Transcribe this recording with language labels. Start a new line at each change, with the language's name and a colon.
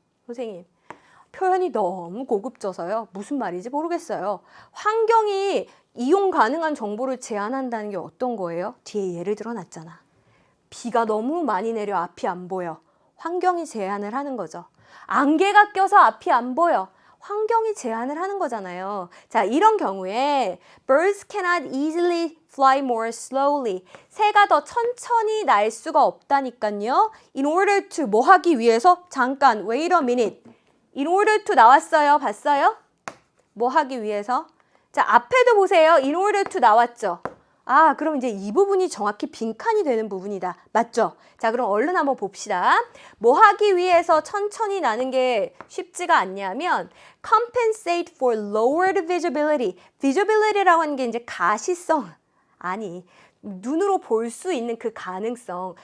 Korean: 선생님 표현이 너무 고급져서요. 무슨 말인지 모르겠어요. 환경이 이용 가능한 정보를 제한한다는 게 어떤 거예요? 뒤에 예를 들어 놨잖아. 비가 너무 많이 내려 앞이 안 보여. 환경이 제한을 하는 거죠. 안개가 껴서 앞이 안 보여. 환경이 제한을 하는 거잖아요. 자, 이런 경우에
English: birds cannot easily fly more slowly.
Korean: 새가 더 천천히 날 수가 없다니까요.
English: In order to
Korean: 뭐 하기 위해서? 잠깐,
English: wait a minute. In order to
Korean: 나왔어요. 봤어요? 뭐 하기 위해서? 자, 앞에도 보세요.
English: In order to
Korean: 나왔죠. 아, 그럼 이제 이 부분이 정확히 빈칸이 되는 부분이다. 맞죠? 자, 그럼 얼른 한번 봅시다. 뭐 하기 위해서 천천히 나는 게 쉽지가 않냐면
English: compensate for lowered visibility.
Korean: visibility라고 하는 게 이제 가시성. 아니, 눈으로 볼 수 있는 그 가능성.